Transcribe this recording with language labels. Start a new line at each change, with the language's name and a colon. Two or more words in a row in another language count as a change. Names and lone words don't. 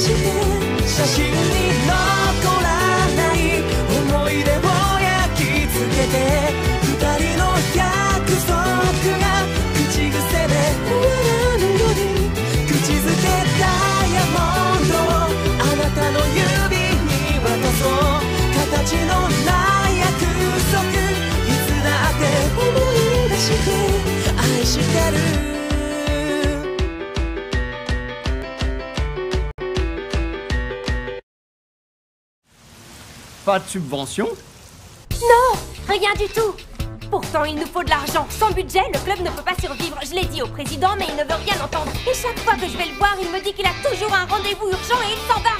Japanese: して写真に残らない思い出を焼き付けて二人の約束が口癖で終わらぬように口づけダイヤモンドをあなたの指に渡そう形のない約束いつだって思い出して愛してる
French: Pas de subvention? Non, rien du tout. Pourtant, il nous faut de l'argent. Sans budget, le club ne peut pas survivre. Je l'ai dit au président, mais il ne veut rien entendre. Et chaque fois que je vais le voir, il me dit qu'il a toujours un rendez-vous urgent et il s'en va.